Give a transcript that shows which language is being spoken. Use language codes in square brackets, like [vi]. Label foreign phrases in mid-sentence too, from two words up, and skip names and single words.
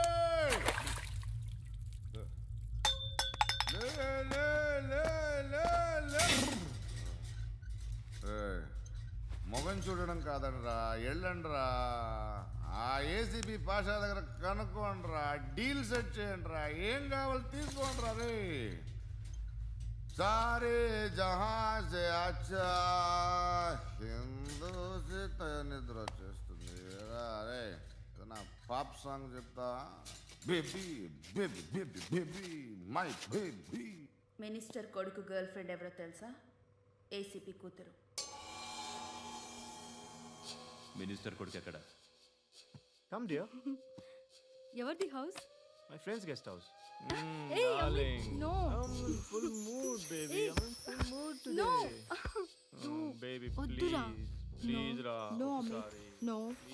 [te] మొగం చూడడం కాదండ్రా, వెళ్ళండ్రా. ఆ ఏసీపీ పాషా దగ్గర కనుక్కోండ్రా, [en] deal set [te] చేయండిరా, ఏం కావాలి తీసుకోండిరా. రే [hi] सारे जहाँ से अच्छा [te] హిందూ నిద్ర వచ్చేస్తుంది. రే నా [en] pop song [te] చెప్తా. [en] baby baby baby baby my baby. [te] మినిస్టర్ కొడుకు [en] girl friend [te] ఎవరో తెలుసా? ఏసీపీ కూతురు. మినిస్టర్ కొడుకు ఎక్కడ? [en] Come dear. [te] ఎవరిది హౌస్? [en] My friend's guest house. Hey, Darling. no. I'm in full mood, baby. Hey. I'm in full mood today. No. Baby, [te] వద్దురా. [en] please. Please, No. [te] Ra. [en] No, I'm Amit. sorry. No. Please,